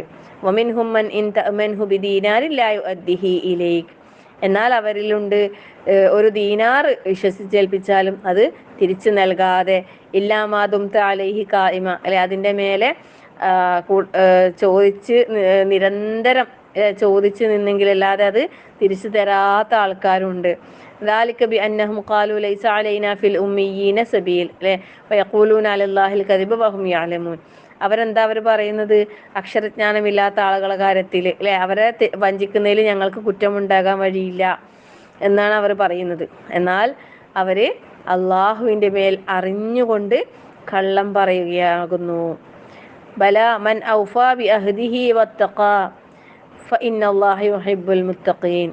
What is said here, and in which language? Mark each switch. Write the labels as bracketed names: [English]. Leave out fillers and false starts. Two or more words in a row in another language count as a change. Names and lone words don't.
[Arabic] ومنهم من إن تأمنه بدينار لا يؤده إليك, [Malayalam] എന്നാൽ അവരിലുണ്ട് ഒരു ദീനാർ വിശ്വസിച്ചേൽപ്പിച്ചാലും അത് തിരിച്ചു നൽകാതെ, [Arabic] إلا ما دمت عليه قائما, [Malayalam] അല്ലെ, അതിൻ്റെ മേലെ ചോദിച്ച് നിരന്തരം ചോദിച്ചു നിന്നെങ്കിലല്ലാതെ അത് തിരിച്ചു തരാത്ത ആൾക്കാരുണ്ട്. [Arabic] ذلك بأنهم قالوا ليس علينا في الأميين سبيل, അല്ലെ, ويقولون على الله الكذب وهم يعلمون. [Malayalam] അവരെന്താ പറയുന്നത്? അക്ഷരജ്ഞാനമില്ലാത്ത ആളുകളുടെ കാര്യത്തിൽ, അല്ലെ, അവരെ വഞ്ചിക്കുന്നതിൽ ഞങ്ങൾക്ക് കുറ്റമുണ്ടാകാൻ വഴിയില്ല എന്നാണ് അവർ പറയുന്നത്. എന്നാൽ അവര് അള്ളാഹുവിൻ്റെ മേൽ അറിഞ്ഞുകൊണ്ട് കള്ളം പറയുകയാകുന്നു. [Arabic] بلى من أوفى بعهده واتقى فإن الله يحب المتقين.